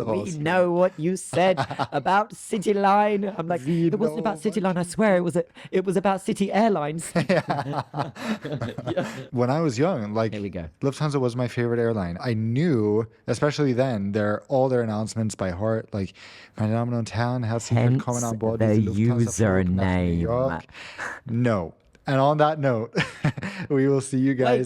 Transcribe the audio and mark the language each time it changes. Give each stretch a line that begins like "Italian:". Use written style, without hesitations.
English: We know what you said about City Line. I'm like, it wasn't about City Line. I swear it was about City Airlines. When I was young, here we go. Lufthansa was my favorite airline. I knew, especially then, all their announcements by heart. Like,
German: meine Damen und Herren, herzlich willkommen an Bord
English: the
German: dieser Lufthansa-Flug nach New username.
English: York. No. And on that note, we will see you guys.